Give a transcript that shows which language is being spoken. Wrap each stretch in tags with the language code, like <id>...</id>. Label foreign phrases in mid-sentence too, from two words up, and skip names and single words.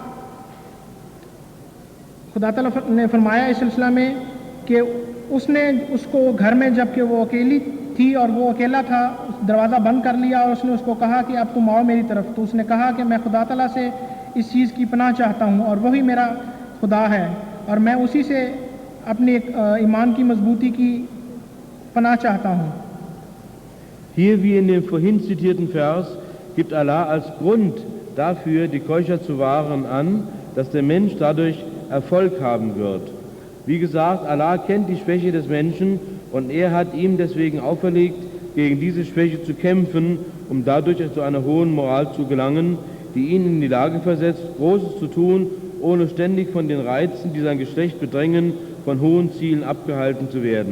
<ur>خدا تعالیٰ نے فرمایا اس سلسلہ میں کہ اس نے اس کو گھر میں جب کہ وہ اکیلی تھی اور وہ اکیلا تھا دروازہ بند کر لیا، اور اس نے اس کو کہا کہ اب تم آؤ میری طرف۔ تو اس نے کہا کہ میں خدا تعالیٰ سے اس چیز کی پناہ چاہتا ہوں اور وہی میرا خدا ہے، اور میں اسی سے اپنی ایمان کی مضبوطی کی پناہ چاہتا ہوں۔</ur> <de>Hier wie in dem vorhin zitierten Vers gibt Allah als Grund dafür, die Keuschheit zu wahren, an, dass der Mensch dadurch Erfolg haben wird. Wie gesagt, Allah kennt die Schwäche des Menschen und er hat ihm deswegen auferlegt, gegen diese Schwäche zu kämpfen, um dadurch zu einer hohen Moral zu gelangen, die ihn in die Lage versetzt, Großes zu tun, ohne ständig von den Reizen, die sein Geschlecht bedrängen, von hohen Zielen abgehalten zu werden.</de>